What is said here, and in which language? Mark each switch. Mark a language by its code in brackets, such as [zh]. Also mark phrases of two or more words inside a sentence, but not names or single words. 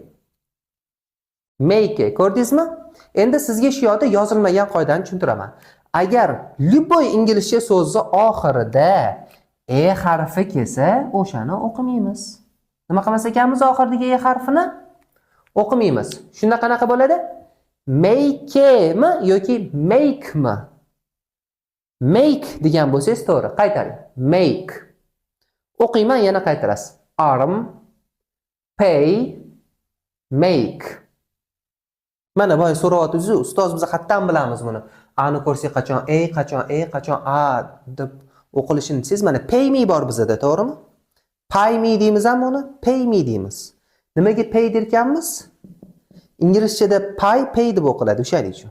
[en] Make. [uz] Ko'rdingizmi? Endi sizga shu yerda yozilmagan qoidani tushuntiraman. Agar любой inglizcha so'zni oxirida harfi kelsa, o'shani o'qimaymiz. Nima qilmas ekanmiz oxiridagi harfini? O'qimaymiz. Shunda qanaqa bo'ladi? Make mi yoki make mi? Make degan bo'lsangiz to'g'ri. Qaytaring. Make. O'qiyman, yana qaytarasiz. [en] Arm, pay, make. [uz] Mana boya so'rayapsiz, ustoz biz qayerdan bilamiz buni? Ani ko'rsak qachon qachon a deb o'qilishini siz mana [en] pay me [uz] bor bizda, to'g'rimi? [en] Pay me [uz] deymiz ham uni, [en] pay me [uz] deymiz. Nimaga pay derkanmiz? Inglizchada pay deb o'qiladi o'shaning uchun.